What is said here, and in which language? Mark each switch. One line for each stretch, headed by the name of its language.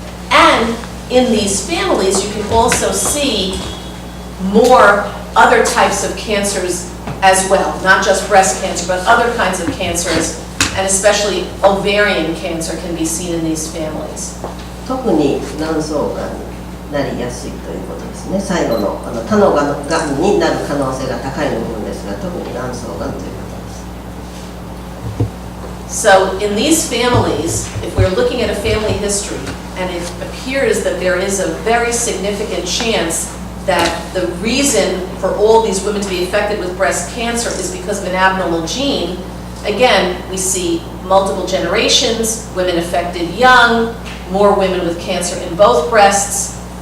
English: And in these families, you can also see more other types of cancers as well, not just breast cancer, but other kinds of cancers, and especially ovarian cancer can be seen in these families.
Japanese: 特に卵巣がんなりやすいということですね。最後の他のがんになる可能性が高い部分ですが、特に卵巣がんということです。
English: So in these families, if we're looking at a family history and it appears that there is a very significant chance that the reason for all these women to be affected with breast cancer is because of an abnormal gene, again, we see multiple generations, women affected young, more women with cancer in both breasts.